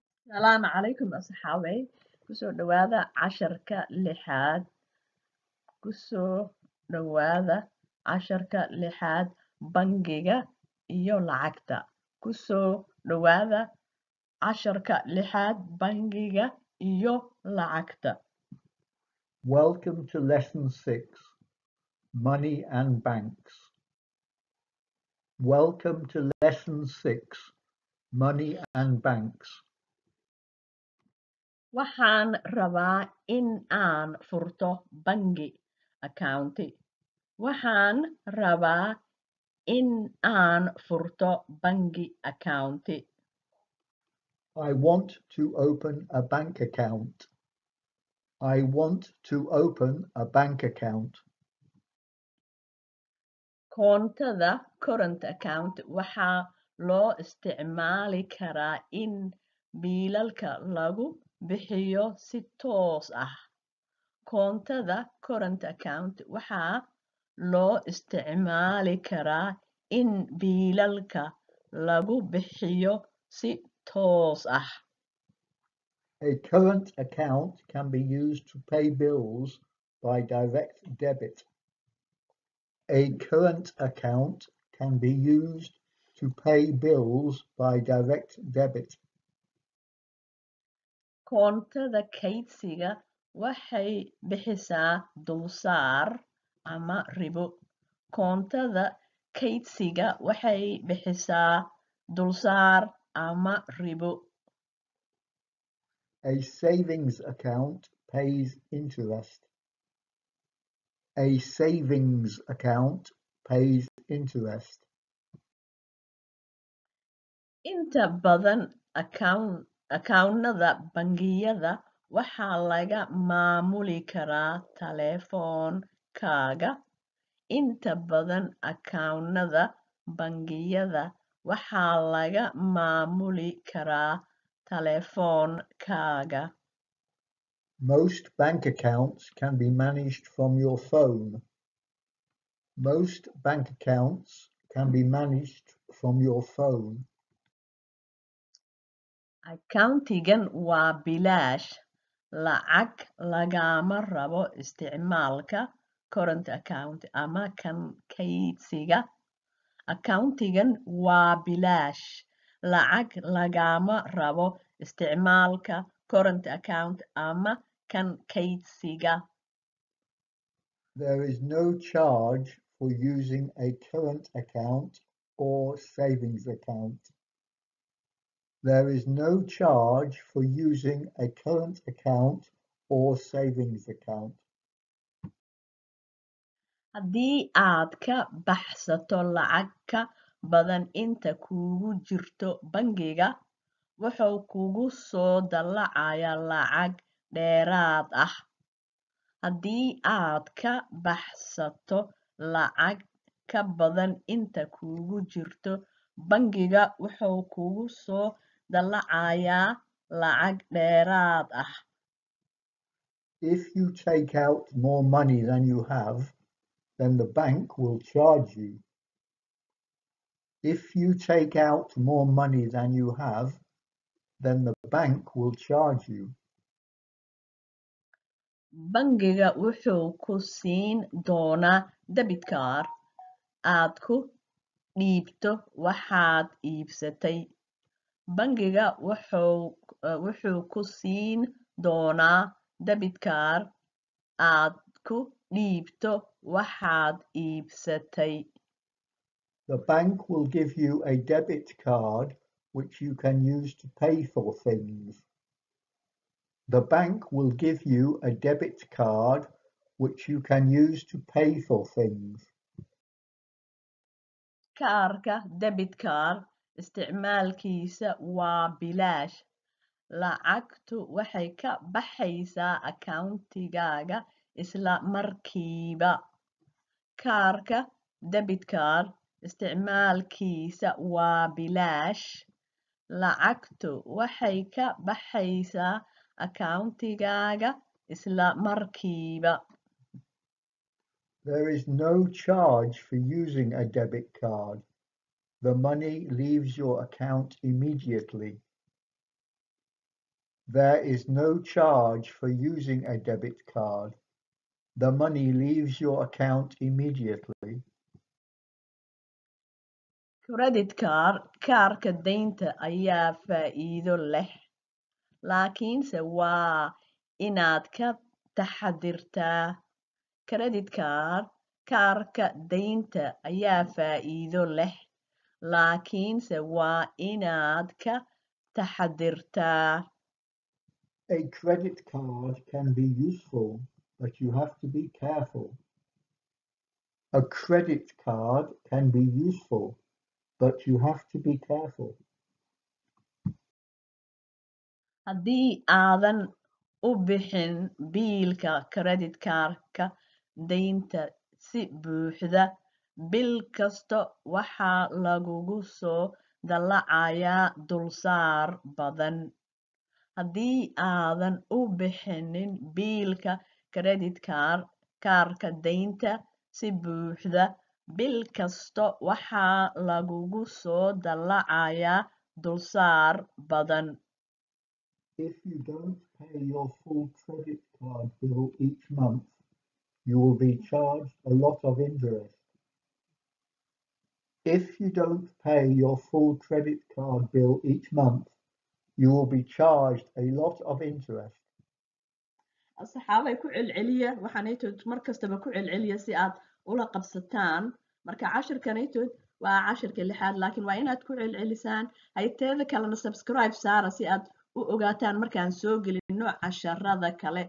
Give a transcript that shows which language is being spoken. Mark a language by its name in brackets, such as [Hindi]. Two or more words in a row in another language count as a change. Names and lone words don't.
[Somali] Salaamu calaykum asxaabey kusoo dhawaada casharka lixaad kusoo dhawaada casharka lixaad bangiga iyo lacagta kusoo dhawaada casharka lixaad bangiga iyo lacagta [English] Welcome to Lesson 6, Money and Banks. Welcome to Lesson 6, Money and Banks. [Somali] waxaan rabaa in aan furto bangi accounti waxaan rabaa in aan furto bangi accounti [English] I want to open a bank account. I want to open a bank account. [Somali] koontada [English] current account [Somali] waxaa loo isticmaali karaa in biilalka lagu bixiyo si toos ah koontada [English] current account [Somali] waxaa loo isticmaali karaa in biilalka lagu bixiyo si toos ah [English] A current account can be used to pay bills by direct debit. A current account can be used to pay bills by direct debit. [Somali] koontada kaydsiga waxay bixisaa dulsaar ama ribo koontada kaydsiga waxay bixisaa dulsaar ama ribo [English] A savings account pays interest. A savings account pays interest. [Somali] inta badan akaawnada bangiyada waxaa laga maamuli karaa taleefankaaga inta badan akaawnada bangiyada waxaa laga maamuli karaa taleefankaaga [English] Most bank accounts can be managed from your phone. Most bank accounts can be managed from your phone. [Somali] accountigan waa bilaash lacag lagama rabo isticmaalka [English] current account [Somali] ama kan kaydsiga accountigan waa bilaash lacag lagama rabo isticmaalka [English] current account [Somali] ama kan kaydsiga [English] There is no charge for using a current account or savings account. There is no charge for using a current account or savings account. [Somali] haddii aad ka baxsato lacag ka badan inta kuugu jirto bangiga wuxuu kugu soo dallacayaa lacag dheeraad ah haddii aad ka baxsato lacag ka badan inta kuugu jirto bangiga wuxuu kugu soo dallacayaa lacag dheeraad ah [English] If you take out more money than you have, then the bank will charge you. If you take out more money than you have, then the bank will charge you. [Somali] bangiga wuxuu ku siin doonaa [English] debit card [Somali] aad ku dhiibto waxaad iibsatay bangiga wuxuu ku siin doonaa [English] debit card [Somali] aad ku dhiibto waxaad iibsatay [English] The bank will give you a debit card which you can use to pay for things. The bank will give you a debit card which you can use to pay for things. [Somali] kaarka [English] debit card [Somali] isticmaalkiisa waa bilaash lacagtu waxay ka baxaysaa accountigaaga isla markiiba kaarka [English] debit card [Somali] isticmaalkiisa waa bilaash lacagtu waxay ka baxaysaa accountigaaga isla markiiba [English] There is no charge for using a debit card. The money leaves your account immediately. There is no charge for using a debit card. The money leaves your account immediately. Credit card [Somali] kaarka deynta ayaa faa'iido leh, laakiinse waa inaad ka taxadirtaa. [English] Credit card [Somali] kaarka deynta ayaa faa'iido leh, laakiinse waa inaad ka taxadirtaa. [English] A credit card can be useful, but you have to be careful. A credit card can be useful, but you have to be careful. [Somali] Haddii aadan u bixin biilka [English] credit cardka [Somali] deynta si buuxda bil kasta, waxaa lagugu soo dallacayaa dulsaar badan. Haddii aadan u bixinin biilka credit kaarka deynta si buuxda bil kasta, waxaa lagugu soo dallacayaa dulsaar badan. [English] If you don't pay your full credit card bill each month, you will be charged a lot of interest. If you don't pay your full credit card bill each month, you will be charged a lot of interest. [Somali] asxaabay ku celceliya waxaanaytood mar kastaba ku celceliya si aad ula qabsataan. Marka cashirkanaytood waa cashirka 6aad, laakiin waa inaad ku celcelisaan. hayteeda kalena subscribe saara si aad u ogaataan markaan soo gelino casharada kale.